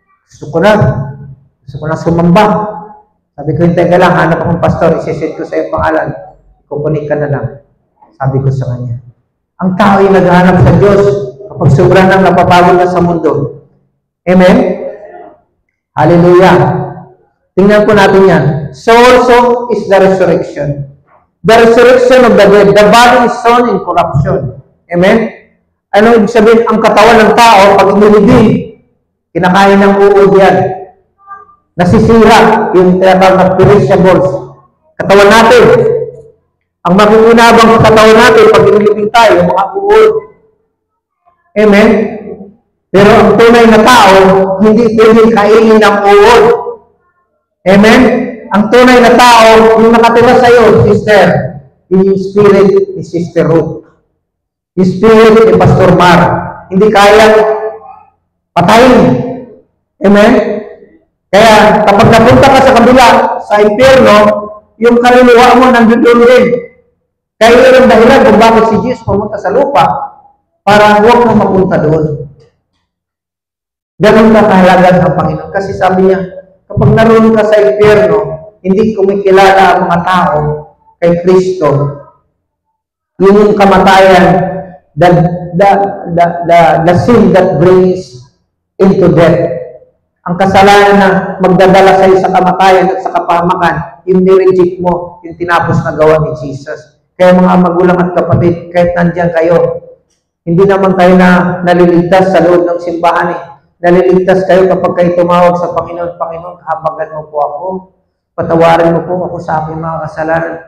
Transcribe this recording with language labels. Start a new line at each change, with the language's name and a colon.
Filipino: Gusto ko na sumamba. Sabi ko, hintay ka lang, hanap akong pastor, isiset ko sa iyo pangalan. Kukunik ka na lang. Sabi ko sa kanya. Ang tao ay naghahanap sa Diyos kapag sobrang nang napapagod na sa mundo. Amen? Hallelujah. Tingnan po natin yan.
English: So also is the resurrection. The resurrection of the dead. The body is sown in corruption.
Filipino: Amen? Ano ibig sabihin? Ang katawan ng tao, pag inilibing, kinakain ng uod yan. Nasisira yung tinatawag na perishables. Katawan natin. Ang makikinabang sa katawan natin, pag inilibing tayo, yung mga uod. Amen? Pero ang tunay na tao, hindi pwedeng kainin ng uod. Amen? Ang tunay na tao, yung nakatira sa iyo, sister, yung spirit ni Sister Ruth. Yung spirit ni Pastor Mar. Hindi kayang patayin. Amen? Kaya kapag napunta ka sa kabila, sa impyerno, yung kaluluwa mo nandun din. Kaya yun ang dahilan kung bakit si Jesus pumunta sa lupa para huwag kang mapunta doon. Ganun ka kahalagan ang Panginoon. Kasi sabi niya, kapag naroon ka sa impyerno, hindi kumikilala ang mga tao kay Kristo. Yung kamatayan,
English: the sin that brings into death.
Filipino: Ang kasalanan na magdadala sa iyo sa kamatayan at sa kapahamakan, yung nireject mo, yung tinapos na gawa ni Jesus. Kaya mga magulang at kapatid, kahit nandyan kayo, hindi naman kayo na naliligtas sa loob ng simbahan eh. Naliligtas kayo kapag kayo tumawag sa Panginoon, Panginoon, habagan mo po ako, patawarin mo po ako sa aking mga kasalanan.